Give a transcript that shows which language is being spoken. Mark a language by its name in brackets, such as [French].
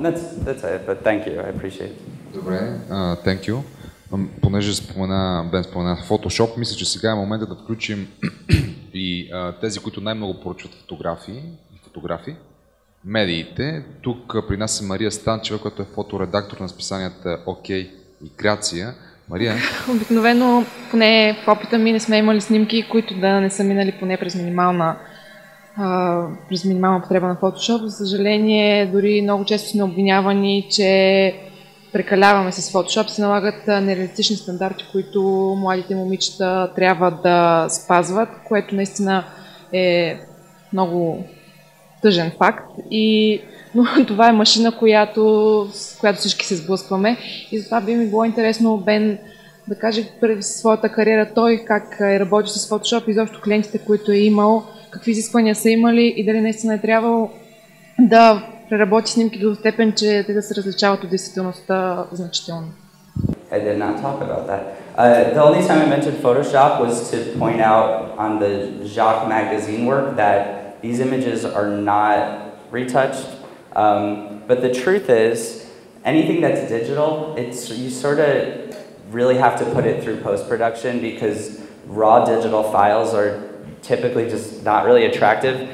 [English] That's it, but thank you, I appreciate it. Добре, thank you. [Bulgarian] Понеже Бен спомена Photoshop, мисля, че сега е момента да включим и тези, които най-много поръчват фотографии, медиите. Тук при нас е Мария Станчева, която е фоторедактор на списанията Окей и Лекция. Мария? Обикновено, поне в опита ми, не сме имали снимки, които да не са минали поне през минимална потреба на Photoshop. За съжаление, дори много често сме обвинявани, че прекаляваме с Photoshop, се налагат нереалистични стандарти, които младите момичета трябва да спазват, което наистина е много тъжен факт. Но това е машина, с която всички се сблъскваме. И затова би ми било интересно Бен да каже през своята кариера той как е работил с Photoshop и изобщо клиентите, които е имал, какви изисквания са имали и дали наистина е трябвало да преработи снимки до степен, че те да се различават от действителността значително. [English] I did not talk about that. The only time I mentioned Photoshop was to point out on the Jacques magazine work that these images are not retouched. But the truth is, anything that's digital, you sort of really have to put it through post-production because raw digital files are typically just not really attractive.